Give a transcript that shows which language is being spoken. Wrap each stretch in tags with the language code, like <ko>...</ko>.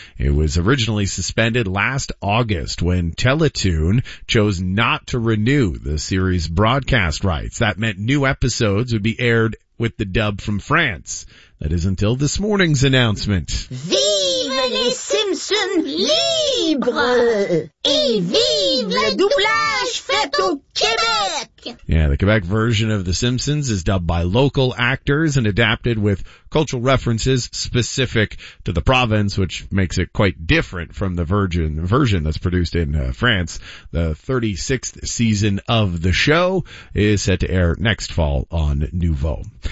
<en>It was originally suspended last August when Teletoon chose not to renew the series' broadcast rights. That meant new episodes would be aired with the dub from France. That is until this morning's announcement.</en> <fr>Vive les Simpsons libres! Et vive le doublage fait au Québec!</fr> <en>Yeah, the Quebec version of The Simpsons is dubbed by local actors and adapted with cultural references specific to the province, which makes it quite different from the version that's produced in France. The 36th season of the show is set to air next fall on Nouveau.</en>